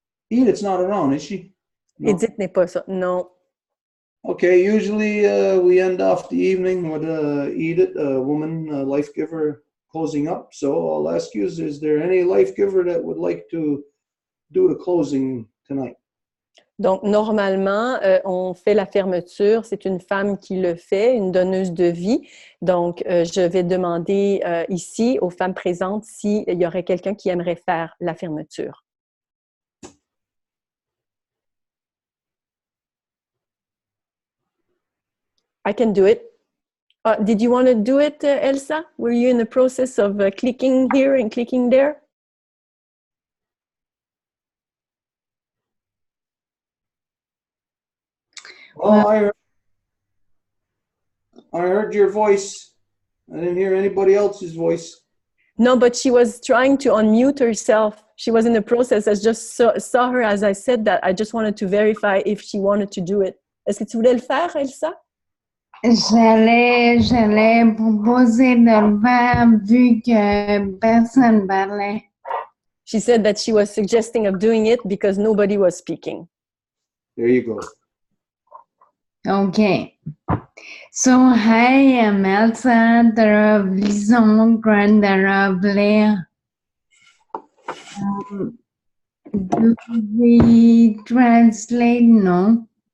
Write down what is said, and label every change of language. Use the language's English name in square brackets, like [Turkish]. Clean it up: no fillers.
[English] Edith's not around, is she? [French] No. Edith n'est pas ça, non. [English] Okay, usually we end off the evening with Edith, a woman, life giver, closing up. So I'll ask you, is there any life giver that would like to do the closing tonight? [French] Donc, normalement, on fait la fermeture. C'est une femme qui le fait, une donneuse de vie. Donc, je vais demander ici aux femmes présentes s'il y aurait quelqu'un qui aimerait faire la fermeture. [English] I can do it. Did you want to do it, Elsa? Were you in the process of clicking here and clicking there? Well, I heard your voice. I didn't hear anybody else's voice. No, but she was trying to unmute herself. She was in the process. I just saw her as I said that. I just wanted to verify if she wanted to do it. [French] Est-ce que tu voulais le faire, Elsa? J'allais proposer de le faire vu que personne parlait. [English] She said that she was suggesting of doing it because nobody was speaking. There you go. Okay. So, hi, I'm Elsa, the Lison Grande do we translate? No.